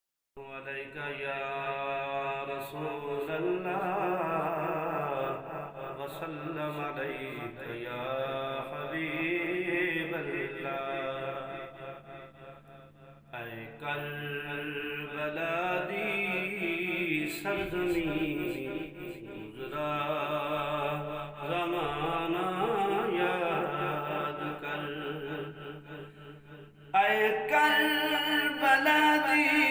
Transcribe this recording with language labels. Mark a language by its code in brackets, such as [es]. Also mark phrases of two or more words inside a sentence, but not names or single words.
[ar] عليك يا رسول الله وسلم عليك يا حبيب الله [pa] اے کربلا دی سرزمین گزرا زمانہ یاد کر اے کربلا دی